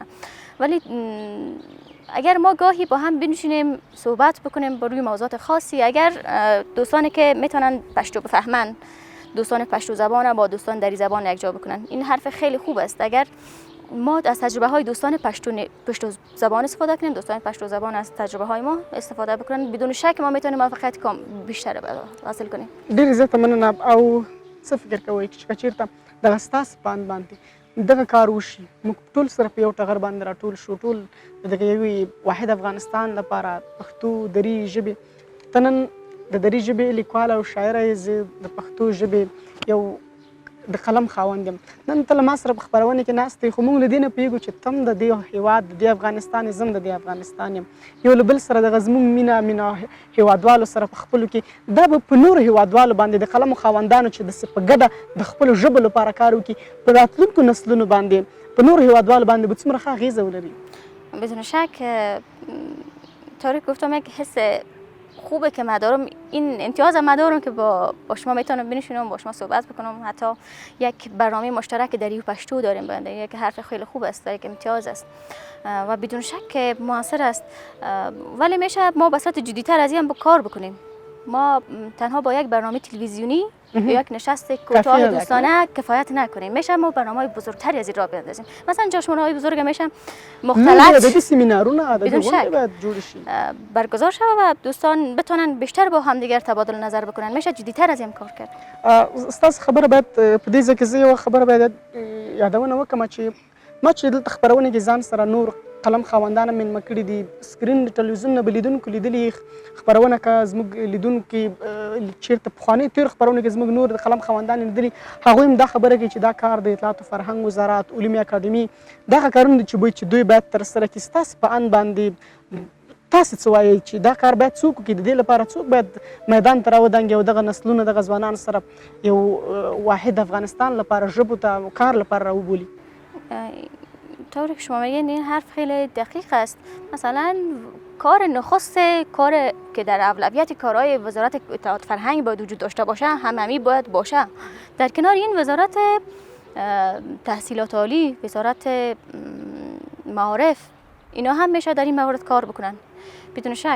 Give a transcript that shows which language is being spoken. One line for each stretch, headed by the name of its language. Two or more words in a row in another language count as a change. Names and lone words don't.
Persian: ولی اگر ما گاهی با هم بنشینیم صحبت بکنیم با روی موضوعات خاصی، اگر دوستانی که میتونن پشتو بفهمن، دوستان پشتو زبان با دوستان دری زبان یکجا بکنن، این حرف خیلی خوب است. اگر ما از تجربه های دوستان پشتو زبان استفاده کنیم، دوستان پشتو زبان از تجربه های ما استفاده بکنن، بدون شک ما میتونیم موفقیت بیشتر حاصل کنیم.
Pashto: ډېر زیاته مننه. او څه فکر کوئ چې چېرته دغه ستاسو باند باندې دغه کار وشي، موږ ټول سره په یو ټغر باندې راټول شو، ټول د دغه یوې واحد افغانستان لپاره پښتو دري ژبې. ته نن د دري ژبې لیکواله او شاعره یې، زه د پښتو ژبې یو د قلم خاوند یم. نن ته له ما سره په خپرونه کې ناست یې، خو موږ له دې نه پوهېږو چې ته هم د دې هېواد د دې افغانستان یې، زه هم د دې افغانستان یم. یو له بل سره دغه زموږ مینه هېوادوالو سره په خپلو کې، دا به په نورو هېوادوالو باندې د قلمو خاوندانو چې داسې په ګډه د خپلو ژبو لپاره کار وکړي، په راتلونکو نسلونو باندې، په نورو هېوادوالو باندې به څومره ښه اغېزه ولري.
Persian: بدون شک طوری گفتم یک حس خوبه که مدارم، این امتیاز مدارم که با شما میتونم بنشینم با شما صحبت بکنم، حتی یک برنامه مشترک دری و پشتو داریم بنده، یک حرف خیلی خوب است، یک امتیاز است و بدون شک موثر است. ولی میشه ما به صورت جدی‌تر از این کار بکنیم. ما تنها با یک برنامه تلویزیونی یا یک نشست کوتاه دوستانه کفایت نکنیم. میشه ما برنامه‌های بزرگتری از این راه بندازیم. مثلا جشنواره‌های بزرگ میشه مختلف
Pashto: ادبی سمینارونه، ادبی غونډې باید جوړ شي،
Persian: برگزار شوه و دوستان بتونن بیشتر با همدیگر تبادل نظر بکنن. میشه جدی‌تر از این کار کرد.
Pashto: استاد خبره باید په دې ځای کې زه یوه خبره باید یادونه وکړم چې ما چې دلته خپرونه کې ځان سره نور قلم خاوندان مېلمه کړي دي. سکرین د ټلویزیون نه به لیدونکو لیدلي خپرونه که زموږ لیدونکي چېرته پخوانیو تېرو خپرونو کې زموږ نور د قلم خاوندان لیدلي هغوی هم دا خبره کوي چې دا کار د اطلاعات و فرهنګ وزارت علومي اکاډمي دغه کارونه دي چې دوی باید ترسره کړي. ستاسې په اند باندې تاسې څه وایئ چې دا کار باید څوک وکړي؟ د دې لپاره څوک باید میدان ته راودانګي او دغه نسلونه دغه ځوانان سره یو واحد افغانستان لپاره ژبو ته کار لپاره راوبولي؟
Persian: طوری که شما میگین این حرف خیلی دقیق است. مثلا کار نخست کار که در اولویت کارهای وزارت اطلاعات فرهنگ باید وجود داشته باشه هممی باید باشه. در کنار این وزارت تحصیلات عالی، وزارت معارف اینا هم میشه در این مورد کار بکنن بدون شک.